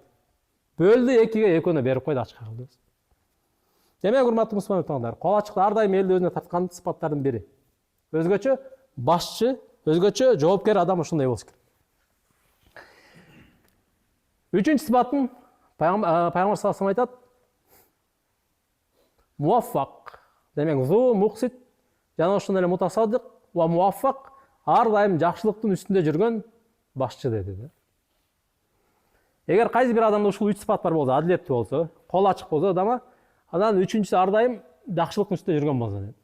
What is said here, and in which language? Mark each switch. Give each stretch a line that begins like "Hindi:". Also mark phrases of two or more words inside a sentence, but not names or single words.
Kyrgyz: Бөлдү экиге, экөөнө берип койду, ачка кылды. Демек, урматтуу мусулман туугандар, кол ачык ар дайым элди өзүнө тарткан сыпаттардын бири. Өзгөчө башчы, өзгөчө жоопкер адам ушундай болуш керек. Үчүнчү сыпатын Пайгамбар
Arabic: صلى الله عليه وسلم
Kyrgyz: айтат: муаффак. Демек,
Arabic: ذو مقسط
Kyrgyz: жана ошондой эле
Arabic: متصدق وموفق
Kyrgyz: ар дайым жакшылыктын үстүндө жүргөн башчы деди. Эгер кайсы бир адамда ушул 3 сыпат бар болсо, адилеттүү болсо, кол ачык болсо адама, анан үчүнчүсү ар дайым жакшылыктын үстүндө жүргөн болсо деди.